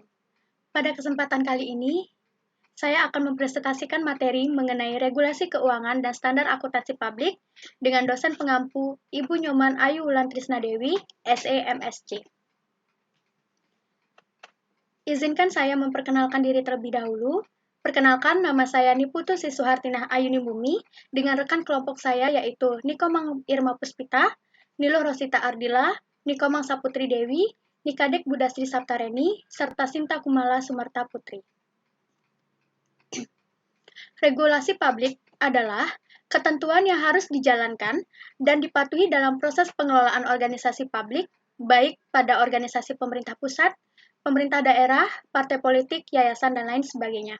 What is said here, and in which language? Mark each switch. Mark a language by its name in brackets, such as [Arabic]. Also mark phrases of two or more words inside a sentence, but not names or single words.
[Indonesian] Pada kesempatan kali ini, saya akan mempresentasikan materi mengenai regulasi keuangan dan standar akuntansi publik dengan dosen pengampu Ibu Nyoman Ayu Wulan Trisnadewi, SE-MSc. Izinkan saya memperkenalkan diri terlebih dahulu. Perkenalkan, nama saya Niputu Sisuhartinah Ayuni Bumi, dengan rekan kelompok saya yaitu Nikomang Irma Puspita, Niluh Rosita Ardila, Nikomang Saputri Dewi, Nikadek Budasri Saptareni, serta Sinta Kumala Sumarta Putri. Regulasi publik adalah ketentuan yang harus dijalankan dan dipatuhi dalam proses pengelolaan organisasi publik, baik pada organisasi pemerintah pusat, pemerintah daerah, partai politik, yayasan, dan lain sebagainya.